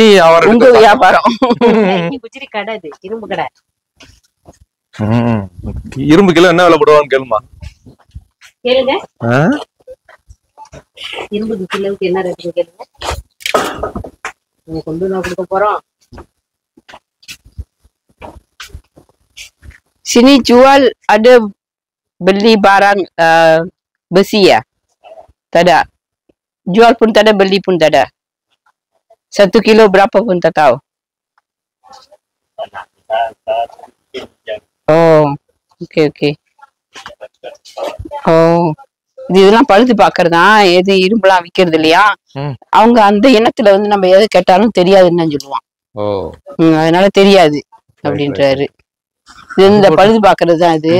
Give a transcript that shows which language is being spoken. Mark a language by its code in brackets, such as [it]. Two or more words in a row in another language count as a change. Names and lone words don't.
[ta] வியாபாரம். கடை இது இரும்பு கடை. இரும்பு கிலோ என்ன விலை போடுவான்னு கேளுமா. கேளுங்க. இரும்பு கிலோவுக்கு என்ன ரேட் கேளுங்க. கொண்டு நான் கொடுக்க போறோம். [ms] Sini jual ada beli barang besi ya? Tak ada. Jual pun tak ada, beli pun tak ada. 1 kilo berapa pun tak tahu. [en] Oh, okay okay. [ta] Oh, இதெல்லாம் பழுது பாக்குறதா. எது இரும்புலாம் விக்கிறது இல்லையா, அவங்க அந்த இனத்துல வந்து நம்ம எது கேட்டாலும் தெரியாதுன்னு சொல்லுவான். ஓ அதனால தெரியாது அப்படின்றாரு. இந்த பழுது பாக்குறது தான் இது.